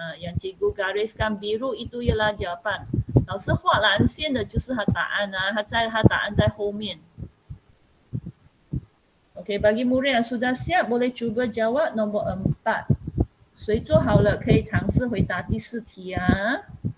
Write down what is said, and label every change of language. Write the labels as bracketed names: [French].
[Malay] Yang cikgu gariskan biru itu ialah jawapan. [Chinese] 老师画蓝线的就是他答案他答案在后面。 [Malay] Okey, bagi murid yang sudah siap boleh cuba jawab nombor 4. [Chinese] 谁做好了可以尝试回答第4题啊。